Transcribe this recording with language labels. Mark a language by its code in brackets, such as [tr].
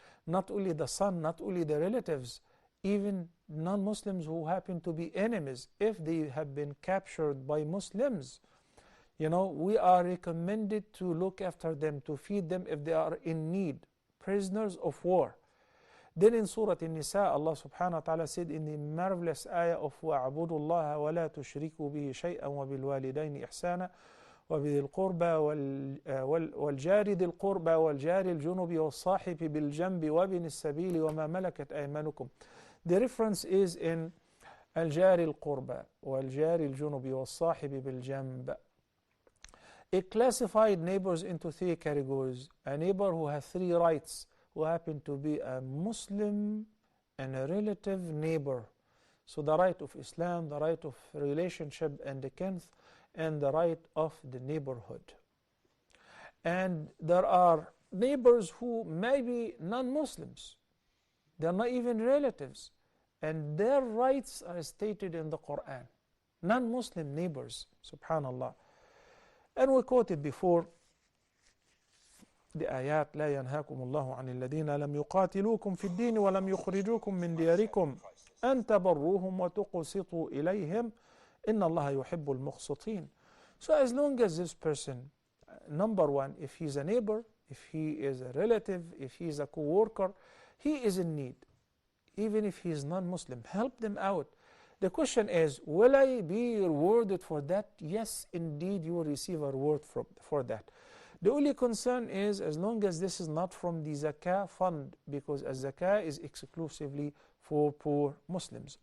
[en] Not only the son, not only the relatives, even non-Muslims who happen to be enemies, if they have been captured by Muslims, we are recommended to look after them, to feed them if they are in need, prisoners of war. Then in Surah An-Nisa, Allah subhanahu wa ta'ala said in the marvelous ayah of [ar] وَاعْبُدُوا اللَّهَ وَلَا تُشْرِكُوا بِهِ شَيْئًا وَبِالْوَالِدَيْنِ إِحْسَانًا وَبِذِي الْقُرْبَى وَالْجَارِ ذِي الْقُرْبَى وَالْجَارِ الْجُنُبِ وَالصَّاحِبِ بِالْجَنْبِ وَابْنِ السَّبِيلِ وَمَا مَلَكَتْ أَيْمَانُكُمْ. [en] The reference is in [ar] الْجَارِ الْقُرْبَى وَالْجَارِ الْجُنُبِ وَالصَّاحِبِ بِالْجَنْبِ. [en] It classified neighbors into three categories. A neighbor who has three rights, who happen to be a Muslim and a relative neighbor. So the right of Islam, the right of relationship and the kinth, and the right of the neighborhood. And there are neighbors who may be non-Muslims. They're not even relatives. And their rights are stated in the Quran. Non-Muslim neighbors, subhanallah. And we quoted before the ayat [ar] لا ينهاكم الله عن الذين لم يقاتلوكم في الدين ولم يخرجوكم من دياركم أن تبروهم وتقسطوا إليهم إن الله يحب المقسطين. [en] So as long as this person, number one, if he's a neighbor, if he is a relative, if he is a co-worker, he is in need. Even if he is non-Muslim, help them out. The question is, will I be rewarded for that? Yes, indeed, you will receive a reward for that. The only concern is as long as this is not from the zakah fund, because a zakah is exclusively for poor Muslims.